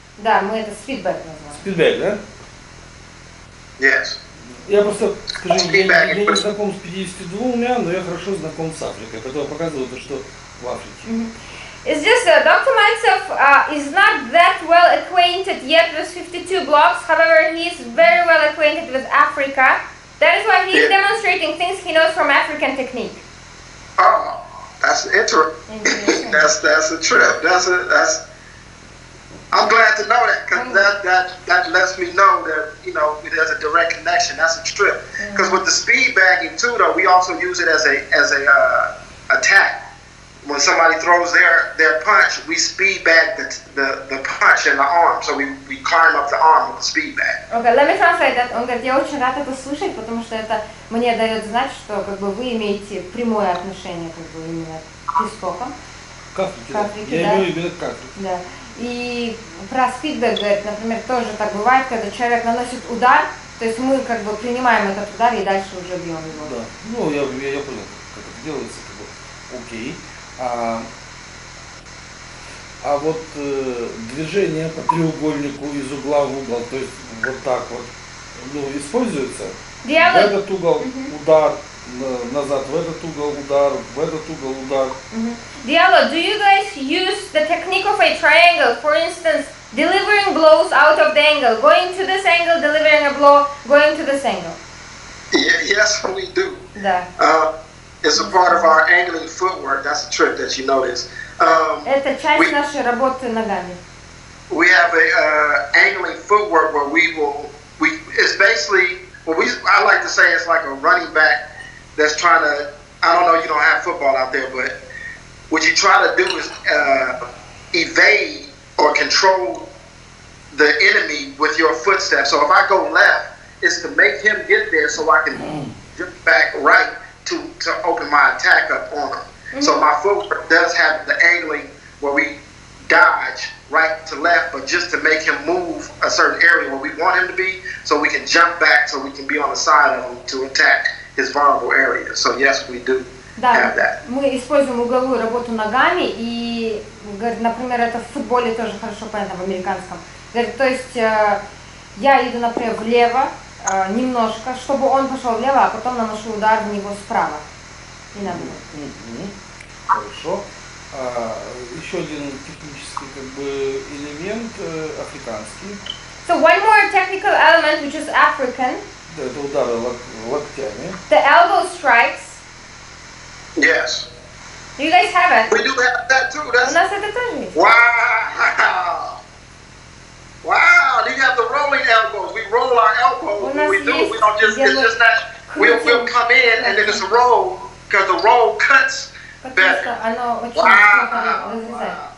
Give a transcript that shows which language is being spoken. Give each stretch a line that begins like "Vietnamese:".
Russian: Да, мы это speedback называем. Спидбэк, да?
English: Yes.
Russian: Я просто, скажи, я не знаком с 52, но я хорошо знаком с Африкой, поэтому показываю то, что в Африке.
English: It's just Dr. Maltsov is not that well acquainted yet with 52 blocks. However, he is very well acquainted with Africa. That is why he is demonstrating things he knows from African technique. Oh, that's interesting. That's a trip. I'm glad to know that because that lets me know that there's a direct connection. That's a trip. Because with the speed bagging too, though, we also use it as a attack. When somebody throws their punch, we speed bag the punch in the arm. So we climb up the arm with the speed bag. Okay, let me translate that.
Russian: Он говорит, я очень рад это слышать, потому что это мне дает знать, что как бы вы имеете прямое отношение как бы именно к истокам. К Африке, я имею в виду к Африке. Да. И про спидбэк, говорит, например, тоже так бывает, когда человек наносит удар, то есть мы как бы принимаем этот удар и дальше уже бьем его. Да, ну я понял, как это делается, как бы, окей. А вот движение по треугольнику из угла в угол, то есть вот так вот, используется? Diallo. В этот угол удар, назад, в этот угол удар, в этот угол удар.
English: Diallo, do you guys use the technique of a triangle? For instance, delivering blows out of the angle, going to this angle, delivering a blow, going to this angle. Yes, we do.
Russian: Да.
English: It's a part of our angling footwork. That's a trick that you notice.
Russian: Это часть нашей работы ногами.
English: We have a angling footwork where it's basically I like to say it's like a running back that's trying to I don't know, you don't have football out there, but what you try to do is evade or control the enemy with your footsteps. So if I go left, it's to make him get there so I can jump back right to open my attack up on him. So my footwork does have the angling where we dodge right to left, but just to make him move a certain area where we want him to be, so we can jump back, so we can be on the side of him to attack his vulnerable area. So yes, we do have that.
Russian: Мы используем угловую работу ногами, и, говорит, например, это в футболе тоже хорошо понятно, в американском. Говорит, то есть я иду, например, влево немножко, чтобы он пошел влево, а потом наношу удар в него справа. И надо. Хорошо. Еще один технический как бы элемент африканский.
English: So one more technical element, which is African.
Russian: Да, это удары локтями.
English: The elbow strikes. Yes. You guys have it. We do have that too.
Russian: У нас это тоже есть.
English: Wow. Wow. You have the rolling elbows. We roll our elbows when we do it. We don't just, it's just that we'll come in and then it's a roll because the roll cuts better.
Russian: Оно очень плохо разрезает.